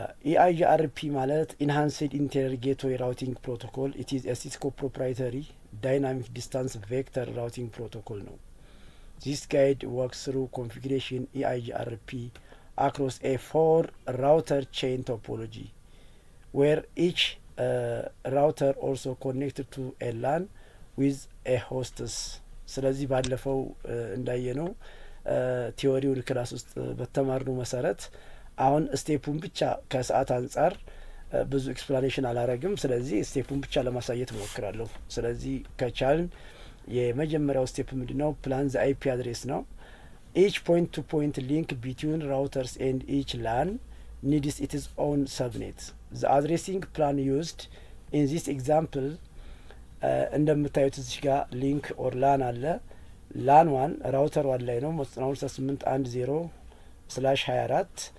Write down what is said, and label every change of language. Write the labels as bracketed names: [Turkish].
[English] ኢአይአርፒ ማለት ኢንሃንስድ ኢንቴሪየር ጌትዌይ ራውቲንግ ፕሮቶኮል ኢት ኢዝ ኤ ሲስኮ ፕሮፕራይተሪ ዳይናሚክ ዲስታንስ ቬክተር ራውቲንግ ፕሮቶኮል ነው። ዚስ ጋይድ ወርክስ ትሩ ኮንፊግሬሽን ኢአይአርፒ across a 4 router chain topology where each router also connected to a LAN with a hostess። [Amharic] ስለዚህ ባለፈው እንዳየነው ቲዮሪውን ክላስ ውስጥ በተማርነው መሰረት አሁን ስቴፑን ብቻ ከሰዓት አንጻር ብዙ ኤክስፕላኔሽን አላረግም። ስለዚህ ስቴፑን ብቻ ለማሳየት እሞክራለሁ። ስለዚህ ከቻልን የመጀመሪያው ስቴፕ ምንድነው? [English] ፕላን ዘ አይፒ አድሬስ ነው። Each point-to-point link between routers and each LAN needs its own subnet. The addressing plan used in this example [Amharic] እንደምታዩት እዚህ ጋር ሊንክ ኦር ላን አለ። ላን 1 ራውተር 1 ላይ ነው 192.168.10/24